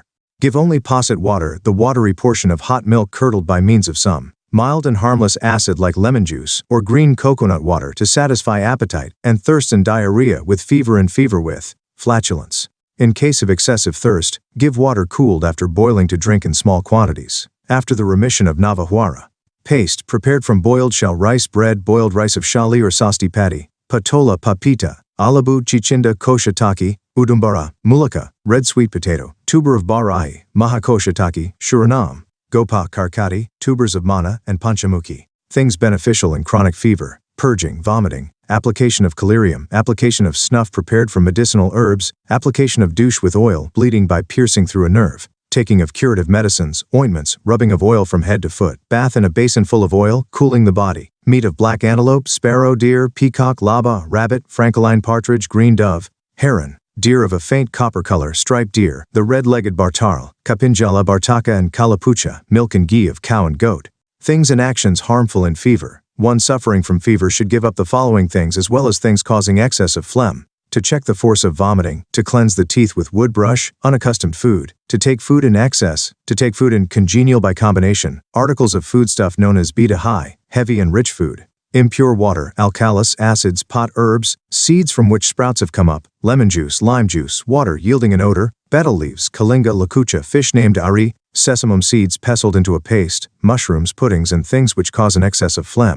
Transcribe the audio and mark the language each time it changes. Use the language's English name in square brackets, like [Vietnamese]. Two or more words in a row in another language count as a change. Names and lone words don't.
[English] Give only posset water, the watery portion of hot milk curdled by means of some mild and harmless acid like lemon juice or green coconut water to satisfy appetite and thirst and diarrhea with fever and fever with flatulence. In case of excessive thirst, give water cooled after boiling to drink in small quantities. After the remission of Navajwara. Paste prepared from boiled shell rice bread, boiled rice of shali or sasti paddy, patola papita, alabu, chichinda, koshataki, udumbara, mulaka, red sweet potato, tuber of barai, mahakoshataki, shuranam, gopa karkati, tubers of mana, and panchamukhi. Things beneficial in chronic fever, purging, vomiting, application of collyrium, application of snuff prepared from medicinal herbs, application of douche with oil, bleeding by piercing through a nerve, taking of curative medicines, ointments, rubbing of oil from head to foot, bath in a basin full of oil, cooling the body, meat of black antelope, sparrow, deer, peacock, laba, rabbit, francoline partridge, green dove, heron, deer of a faint copper color, striped deer, the red-legged bartarl, kapinjala, bartaka and kalapucha, milk and ghee of cow and goat. Things and actions harmful in fever. One suffering from fever should give up the following things as well as things causing excess of phlegm: to check the force of vomiting, to cleanse the teeth with wood brush, unaccustomed food, to take food in excess, to take food in congenial by combination, articles of foodstuff known as beta high, heavy and rich food, impure water, alkalis, acids, pot herbs, seeds from which sprouts have come up, lemon juice, lime juice, water yielding an odor, betel leaves, kalinga, lakucha, fish named ari, sesamum seeds pestled into a paste, mushrooms, puddings and things which cause an excess of phlegm.